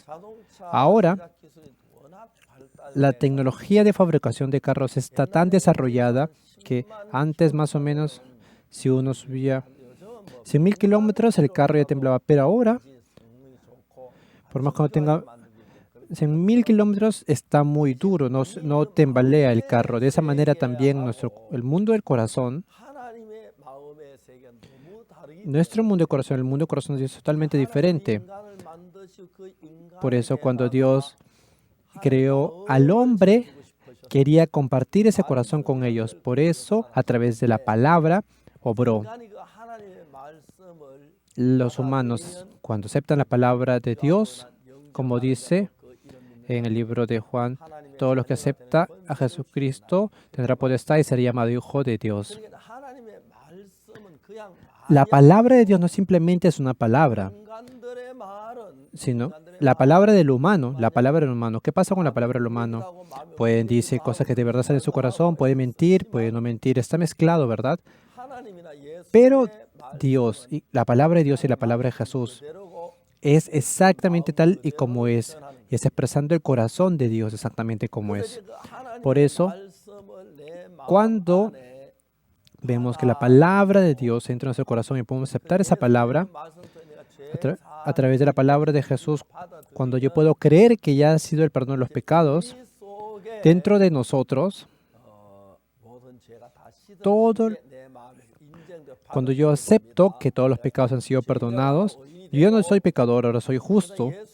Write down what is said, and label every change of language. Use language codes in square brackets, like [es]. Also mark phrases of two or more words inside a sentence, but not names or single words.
[es] Ahora, la tecnología de fabricación de carros está tan desarrollada que antes más o menos, si uno subía 100.000 kilómetros, el carro ya temblaba. Pero ahora, Por más que no tenga 100.000 kilómetros, está muy duro, no tambalea el carro. De esa manera también el mundo del corazón, [ko] 하나님의 마음의 세계는 너무 다르기 [es] nuestro mundo del corazón, el mundo del corazón de Dios es totalmente diferente. [ko] 인간을 만드시고 그 인간에게 [es] Por eso cuando Dios creó al hombre, quería compartir ese corazón con ellos. Por eso, a través de la palabra, obró. [ko] 인간이 그 하나님의 말씀을 [es] Los humanos, cuando aceptan la palabra de Dios, como dice en el libro de Juan, todo lo que acepta a Jesucristo tendrá potestad y será llamado hijo de Dios. [ko] 그러니까 하나님의 말씀은 그냥 [es] La palabra de Dios no simplemente es una palabra, [ko] 인간들의 말은 [es] sino la palabra del humano. La palabra del humano. ¿Qué pasa con la palabra del humano? Pueden decir cosas que de verdad salen de su corazón, puede mentir, puede no mentir. Está mezclado, ¿verdad? [ko] 하나님이나 예수의 [es] Pero Dios, y la palabra de Dios y la palabra de Jesús [ko] 말대로고 [es] es exactamente tal y como es. Y es expresando el corazón de Dios exactamente como es. [ko] 그 하나님의 [es] Por eso, [ko] 말씀을 내 마음 [es] cuando [ko] 안에 [es] vemos que la palabra de Dios entra en nuestro corazón y podemos aceptar esa palabra a través de la palabra de Jesús, cuando yo puedo creer que ya ha sido el perdón de los pecados, dentro de nosotros, todo, cuando yo acepto que todos los pecados han sido perdonados, yo ya no soy pecador, ahora soy justo.